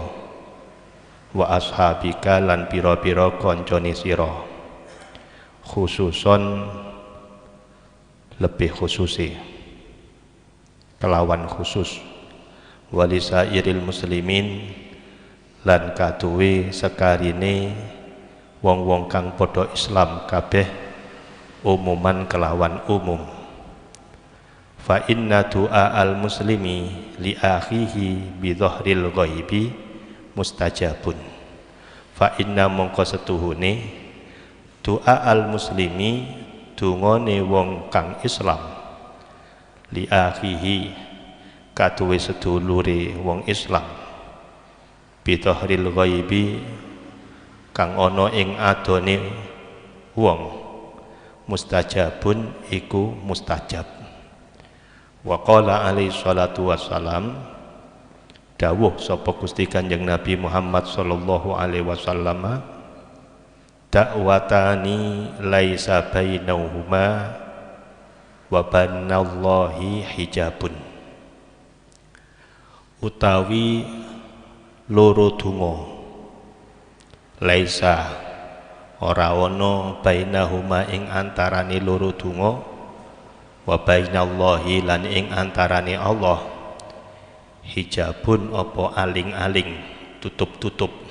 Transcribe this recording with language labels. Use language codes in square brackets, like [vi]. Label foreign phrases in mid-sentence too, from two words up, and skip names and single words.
[ar] وأصحابك [jv] lan pira-pira kancane sira khususon lebih khususe kelawan khusus [ar] ولسائر المسلمين [jv] lan kaduwe sekarine wong-wong kang padha Islam kabeh umuman kelawan umum. [ar] فإن دعاء المسلم لأخيه بظهر الغيب مستجاب. فإن [jv] mongko setuhune doa [ar] المسلم [jv] dungane wong kang Islam [ar] لأخيه [jv] kaduwe sedulure wong Islam [ar] بظهر الغيب [jv] kang ana ing adone wong mustajabun iku mustajab. [ar] وقال عليه الصلاة والسلام, [jv] dawuh sapa Gusti Kanjeng Nabi Muhammad [ar] صلى الله عليه وسلم, دعوتان ليس بينهما وبين الله حجاب. [jv] Utawi loro donga laisa ora ana bainahuma ing antarane loro donga [ar] وبين الله [jv] lan ing antarane Allah hijabun apa aling-aling tutup-tutup.